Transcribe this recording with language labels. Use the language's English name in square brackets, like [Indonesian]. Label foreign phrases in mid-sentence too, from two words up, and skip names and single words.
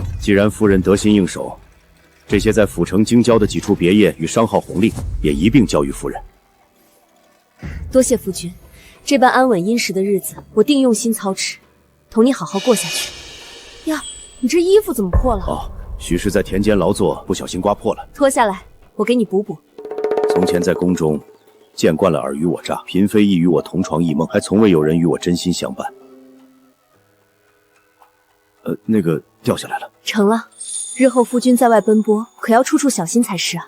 [Chinese] 既然夫人得心应手，这些在府城京郊的几处別业与商号红利，也一并交予夫人。多謝夫君，这般安穩殷實的日子，我定用心操持，同你好好過下去。呀，你這衣服怎麼破了？哦，许是在田間勞作，不小心刮破了。脫下來，我給你補補。從前在宮中，見慣了爾虞我詐，嬪妃亦與我同床異夢，還從未有人與我真心相伴。那個掉下來了。成了，日後夫君在外奔波，可要處處小心才是啊。